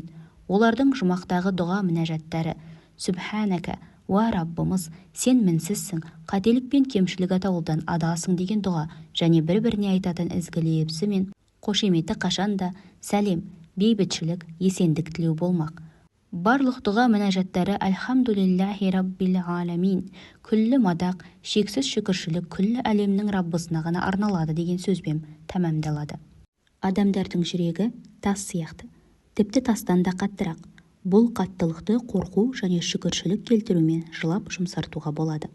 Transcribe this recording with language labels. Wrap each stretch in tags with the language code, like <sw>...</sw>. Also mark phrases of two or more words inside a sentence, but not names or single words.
<kk>Олардың жұмақтағы дұға мінәжаттары: «Сүбхәнәкә, уа Раббымыз, сен мінсізсің, қателік пен кемшілік атаулыдан адасың» деген дұға және бір-біріне айтатын ізгі лебізі мен қошеметі қашанда сәлем, бейбітшілік, есендік тілеу болмақ. Барлық дұға мінәжаттары</kk> <ar>«الحمد لله رب العالمين»,</ar> <kk>күллі мадақ, шексіз шүкіршілік күллі әлемнің Раббысына ғана арналады деген сөзбен тәмамдалады. Адамдардың жүрегі тас сияқты, тіпті тастан да қаттырақ. Бұл қаттылықты қорқу және шүкіршілік келтірумен жылап жұмсартуға болады.</kk>